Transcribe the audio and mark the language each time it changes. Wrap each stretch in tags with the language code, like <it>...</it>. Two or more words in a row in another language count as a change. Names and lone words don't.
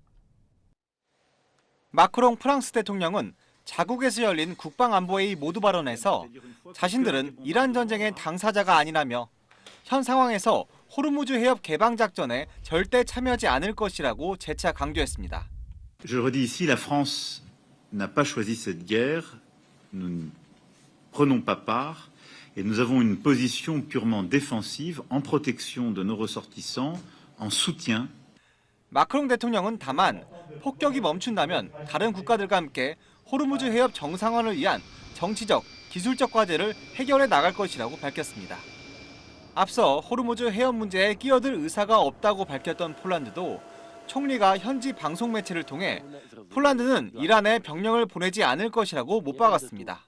<ko>마크롱 프랑스 대통령은 자국에서 열린 국방안보회의 모두 발언에서 자신들은 이란 전쟁의 당사자가 아니라며 현 상황에서 호르무즈 해협 개방 작전에 절대 참여하지 않을 것이라고 재차 강조했습니다.</ko> <fr>Je le redis ici, la France n'a pas choisi cette guerre. Nous ne prenons pas part et nous avons une position purement défensive en protection de nos ressortissants, en soutien.</fr> <ko>마크롱 대통령은 다만 폭격이 멈춘다면 다른 국가들과 함께 호르무즈 해협 정상화를 위한 정치적, 기술적 과제를 해결해 나갈 것이라고 밝혔습니다. 앞서 호르무즈 해협 문제에 끼어들 의사가 없다고 밝혔던 폴란드도 총리가 현지 방송 매체를 통해 폴란드는 이란에 병력을 보내지 않을 것이라고 못 박았습니다.</ko>